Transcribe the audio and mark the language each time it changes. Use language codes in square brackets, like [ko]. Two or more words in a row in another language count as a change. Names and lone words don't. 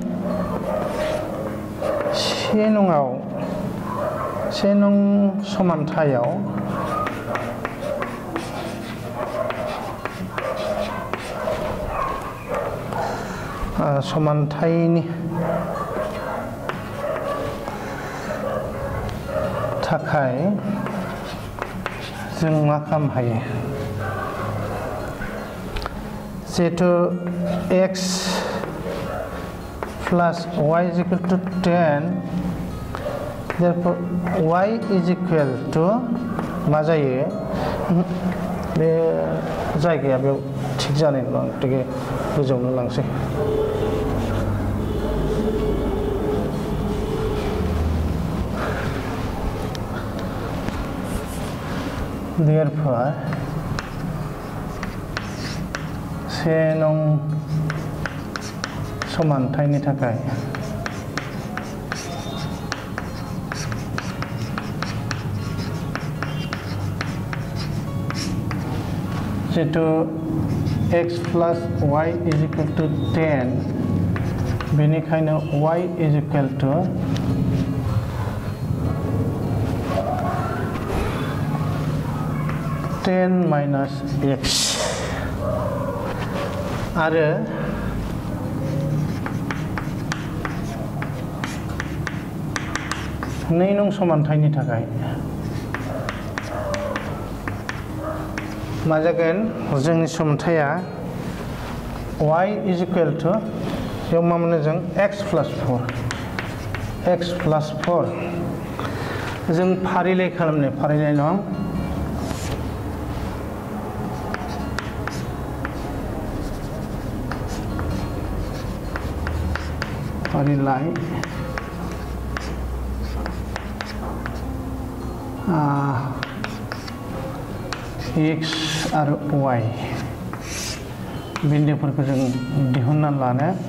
[brx] 1 नं समानथायाव समानथायनि थाखाय जों मा खालामनो हायो जिहेतु x [en] plus y is equal to [brx] 10 therefore y is equal to मा जायो बे जायगाया बेयाव थिग जानाय नङा गतिके गोजौनो लांसै therefore 1 नं समानथायनि थाखाय जिहेतु [en] x plus y is equal to 10 बेनिखायनो y is equal to minus x [brx] आरो नै नं समानथायनि थाखाय मा जागोन जोंनि समानथाया [en] y is equal to [brx] बेयाव मा मोनो जों [en] x plus 4 [brx] जों फारिलाइ खालामनो फारिलाइ दं फारिलाइ x आरो y बिन्दुफोरखौ जों दिहुनना लानो